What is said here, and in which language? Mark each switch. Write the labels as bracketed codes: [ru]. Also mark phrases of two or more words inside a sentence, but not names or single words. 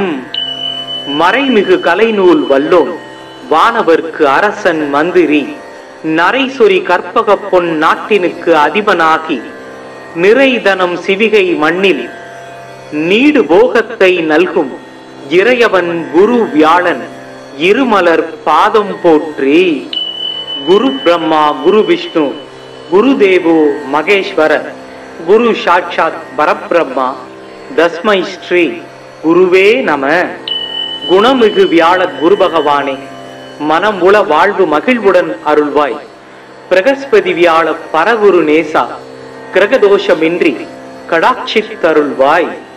[ta] மறைமிகு கலைநூல் வல்லோன் வானவர்க்கு அரசன் மந்திரி நரைசொரி கற்பக பொன் நாட்டினுக்கு அதிபனாகி நிறைதனம் சிவிகை மண்ணில் நீடு போகத்தை நல்கும் இறையவன் குரு வியாழன் இருமலர் பாதம் போற்றி. [sa] குரு பிரம்மா குரு விஷ்ணு குரு தேவோ மகேஸ்வர குரு சாட்சாத் பரபிரம்மா தஸ்மை ஸ்ரீ குருவே நம. [ta] குணமிகு வியாழ குரு பகவானே, மனம் உள வாழ்வு மகிழ்வுடன் அருள்வாய். பிரகஸ்பதி வியாழ பரகுரு நேசா, கிரகதோஷமின்றி கடாட்சித்தருள்வாய்.